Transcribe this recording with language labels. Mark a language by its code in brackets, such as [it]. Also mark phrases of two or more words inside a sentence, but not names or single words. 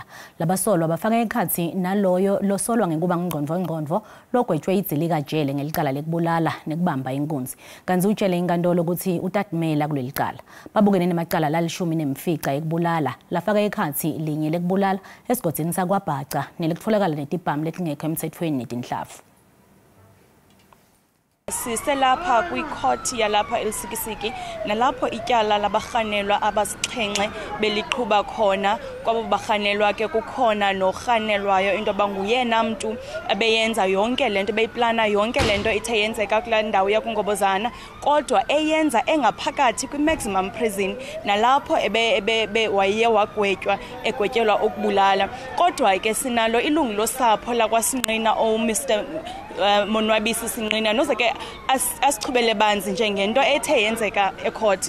[ss] Labasolwa bafaka ekhatsi naloyo losolwa ngekuba ngcondvo logwetshwe idzilika jele ngelicala lekubulala nekubamba inkunzi. Kanti utshele inkantolo ukuthi utatimela kuleli cala. Babukene nemacala lalishumi-nemfica ekubulala lafaka ekhatsi linye lekubulala esigodini saKwaBhaca nelekutfolakala netibhamu letingekho emtsetfweni netinhlavu. [xh] Siselapha kwi-court yalapha eLsikisiki nalapho ityala labarhanelwa abasixhenxe beliqhuba khona kwabo barhanelwa ke kukhona norhanelwayo into banguyena mntu abeyenza yonke lento beyiplana yonke lento ithe yenzeka kulaa ndawo yakungobozana kodwa eyenza engaphakathi kwi- [en] maximum prison [xh] nalapho waye wagwetywa egwetyelwa ukubulala kodwa ke sinalo ilungu losapho lakwaSinqina Mr Monwabisi Sinqina noze ke asichubele banzi njengento ethe yenzeka ecourt.